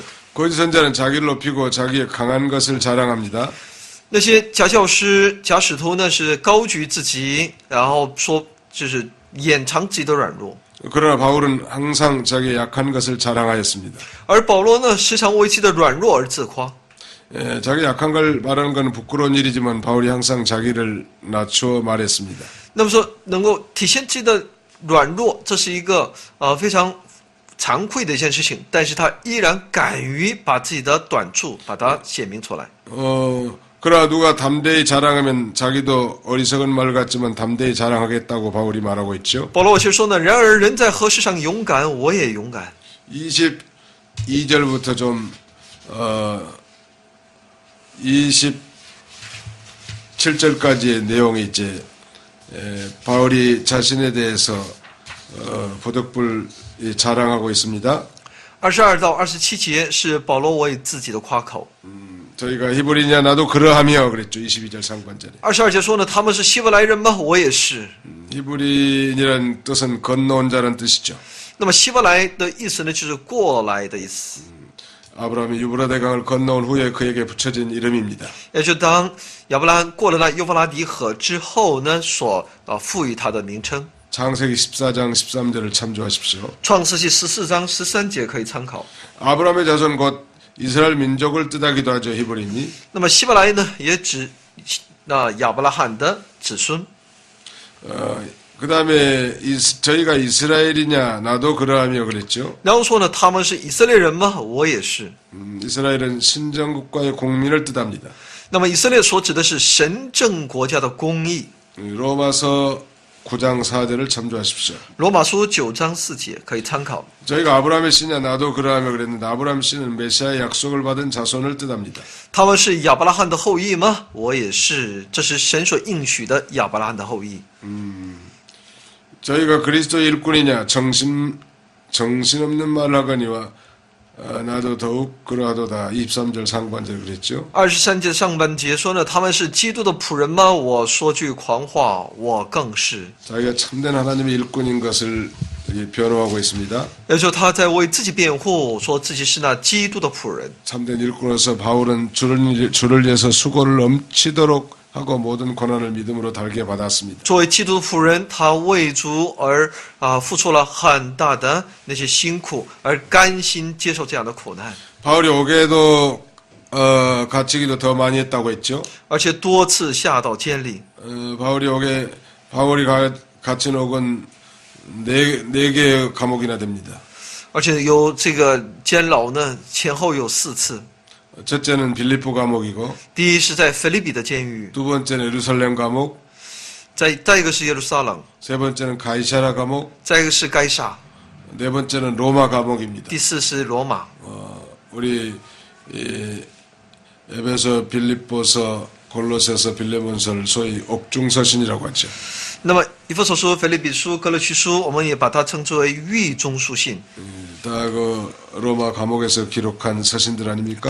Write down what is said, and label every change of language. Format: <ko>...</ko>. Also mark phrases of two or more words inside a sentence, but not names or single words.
<ko>거짓 선자는 자기를 높이고 자기의 강한 것을 자랑합니다.</ko> <zh>那些假教师、假使徒呢，是高举自己，然后说就是掩藏自己的软弱。</zh> <ko>그러나 바울은 항상 자기의 약한 것을 자랑하였습니다.</ko> <zh>而保罗呢，时常为其的软弱而自夸。</zh> <ko>자기 약한 걸 말하는 건 부끄러운 일이지만 바울이 항상 자기를 낮추어 말했습니다.</ko> <zh>那么说，能够体现自己的软弱，这是一个非常惭愧的一件事情，但是他依然敢于把自己的短处把它显明出来。</zh> <ko>그러나 누가 담대히 자랑하면 자기도 어리석은 말 같지만 담대히 자랑하겠다고 바울이 말하고 있죠.</ko> <zh>保罗却说呢，然而人在何事上勇敢，我也勇敢。</zh> <ko>22절부터 좀 27절까지의 내용이 이제 바울이 자신에 대해서 보덕불 자랑하고 있습니다.</ko> <zh>22 到27节是保罗为自己的夸口。</zh> <ko>저희가 히브리냐 나도 그러하며 그랬죠. 22절 상반절에.</ko> <zh>22 节说呢，他们是希伯来人吗？我也是。</zh> <ko>히브리인이라는 뜻은 건너온 자라는 뜻이죠.</ko> <zh>那么希伯来的意思呢，就是过来的意思，</zh> <ko>아브라함이 유브라데 강을 건너온 후에 그에게 붙여진 이름입니다.</ko> <zh>也就当亚伯拉罕过了那幼发拉底河之后呢，所赋予他的名称。</zh> <ko>창세기 14장 13절을 참조하십시오.</ko> <zh>创世纪14章13节可以参考。</zh> <ko>아브라함의 자손 곧 이스라엘 민족을 뜻하기도 하죠. 히브리인이.</ko> <zh>那么希伯来呢，也指亚伯拉罕的子孙。</zh> <ko>그 다음에 저희가 이스라엘이냐 나도 그러하며 그랬죠.</ko> <zh>然后说呢，他们是以色列人吗？我也是。</zh> <ko>이스라엘은 신정국가의 공민을 뜻합니다.</ko> <zh>那么以色列所指的是神政国家的公义。</zh> <ko>로마서 9장 4절을 참조하십시오.</ko> <zh>罗马书9章4节可以参考。</zh> <ko>저희가 아브라함의 씨냐 나도 그러하며 그랬는데 아브라함 씨는 메시아의 약속을 받은 자손을 뜻합니다.</ko> <zh>他们是亚伯拉罕的后裔吗？我也是，这是神所应许的亚伯拉罕的后裔。</zh> <ko>저희가 그리스도의 일꾼이냐 정신없는 말을 하거니와 나도 더욱 그러하도다. 23절 상반절 그랬죠.</ko> <zh>23 节上半节说呢，他们是基督的仆人吗？我说句狂话，我更是。</zh> <ko>자기가 참된 하나님의 일꾼인 것을 변호하고 있습니다.</ko> <zh>也就是他在为自己辩护，说自己是那基督的仆人。</zh> <ko>참된 일꾼으로서 바울은 주를 위해서 수고를 넘치도록 하고 모든 고난을 믿음으로 달게 받았습니다.</ko> <zh>作为基督的仆人，他为主而付出了很大的那些辛苦，而甘心接受这样的苦难，</zh> <ko>바울이 오게도 갇히기도 더 많이 했다고 했죠.</ko> <zh>而且多次下到监里。</zh> <ko>바울이 갇힌 옥은 네 개의 감옥이나 됩니다.</ko> <zh>而且有这个监牢呢，前后有4次。</zh> <ko>첫째는 빌립보 감옥이고</ko> <zh>第一是在腓立比的监狱，</zh> <ko>두 번째는 예루살렘 감옥,</ko> <zh>再一个是耶路撒冷，</zh> <ko>세 번째는 가이사라 감옥,</ko> <zh>再一个是该撒，</zh> <ko>네 번째는 로마 감옥입니다.</ko> <zh>第4是罗马。</zh> <ko>우리 에베소, 빌립보서, 골로새서, 빌레몬서를 소위 옥중서신이라고 하죠.</ko> <zh>那么以弗所书、腓立比书、哥罗西书，我们也把它称之为狱中书信，</zh> <ko>다 그 로마 감옥에서 기록한 서신들 아닙니까?</ko>